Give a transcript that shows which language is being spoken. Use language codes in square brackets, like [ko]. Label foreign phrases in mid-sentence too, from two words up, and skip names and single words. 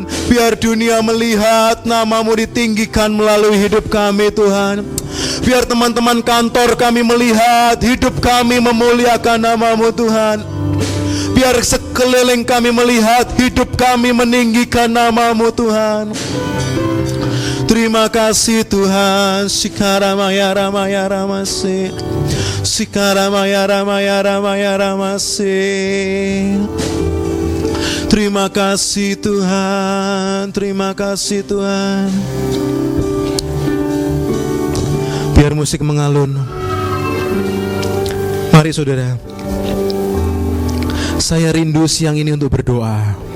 [id] Biar dunia melihat nama-Mu ditinggikan melalui hidup kami Tuhan. Biar teman-teman kantor kami melihat hidup kami memuliakan nama-Mu Tuhan. Biar sekeliling kami melihat hidup kami meninggikan nama-Mu Tuhan. Terima kasih Tuhan. Sikaramaya ramaya ramase. Sikaramaya ramaya ramaya ramase. Terima kasih Tuhan. Terima kasih Tuhan. Biar musik mengalun. Mari saudara. Saya rindu siang ini untuk berdoa.